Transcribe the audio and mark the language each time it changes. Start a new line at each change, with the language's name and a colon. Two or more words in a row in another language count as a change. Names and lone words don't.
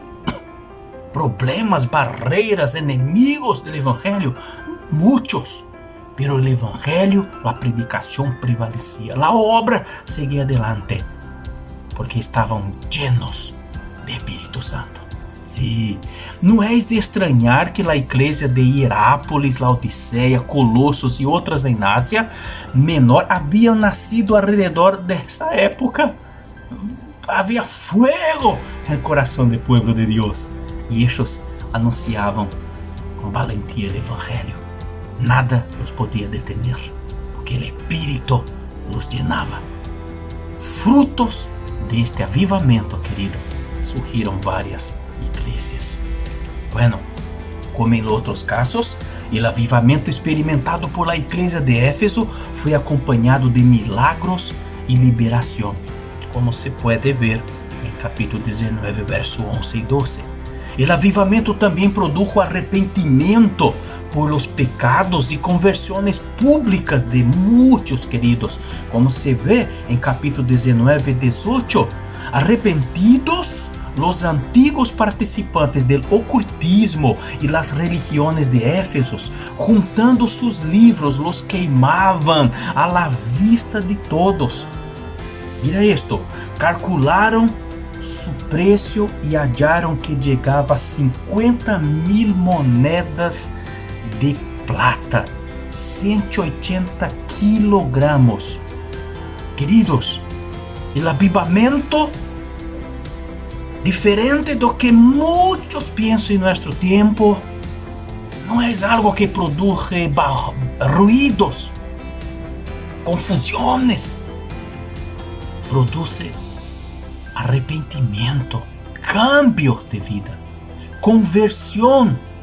Spanish: Problemas, barreras, enemigos del Evangelio, muchos. Pero el Evangelio, la predicación prevalecía. La obra seguía adelante, porque estaban llenos de Espíritu Santo. Sí,
Portuguese: não é de estranhar que a igreja de Hierápolis, Laodiceia, Colossos e outras em Ásia Menor haviam nascido alrededor dessa época. Havia fuego no coração do povo de Deus e eles anunciavam com valentia o evangelho. Nada os podia detener, porque o Espírito
Spanish: los llenava.
Portuguese: Frutos deste avivamento, querido, surgiram várias iglesias. Bueno, como em outros casos, o avivamento experimentado por la igreja de Éfeso foi acompanhado de milagros e liberação, como se pode ver em capítulo 19, verso 11 e 12. O avivamento também produjo arrependimento
Spanish: por los pecados
Portuguese: e conversões públicas de muitos, queridos, como se vê em capítulo 19, 18.
Spanish: Arrepentidos, los antiguos participantes del ocultismo y las religiones de Éfeso, juntando sus libros, los queimavam a la vista de todos. Mira esto, calcularam su precio y hallaron que llegaba a 50,000 monedas de plata, 180 kilogramos.
Portuguese: Queridos, el avivamento, diferente do que muitos pensam em nosso tempo, não é algo que produz ruídos, confusões. Produz arrependimento, cambio de vida, conversão.